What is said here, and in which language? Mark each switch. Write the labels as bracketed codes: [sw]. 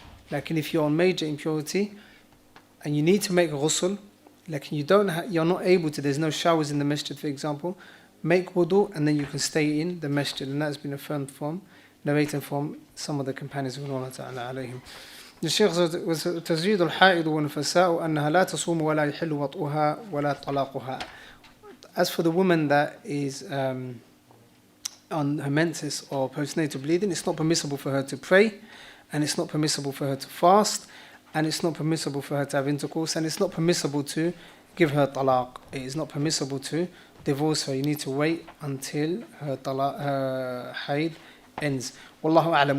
[en] Like, if you're on major impurity and you need to make ghusl, like you're not able to, there's no showers in the masjid, for example, make wudu and then you can stay in the masjid. And that's been affirmed narrated from some of the companions of Allah Ta'ala alayhim. The Shaykh says, [ar] تزيد الحائض والنفساء أنها لا تصوم ولا يحل وطئها ولا طلاقها. [en] As for the woman that is on her menses or postnatal bleeding, it's not permissible for her to pray, and it's not permissible for her to fast, and it's not permissible for her to have intercourse, and it's not permissible to give her talaq. It is not permissible to divorce her. You need to wait until her haid ends. Wallahu a'lam.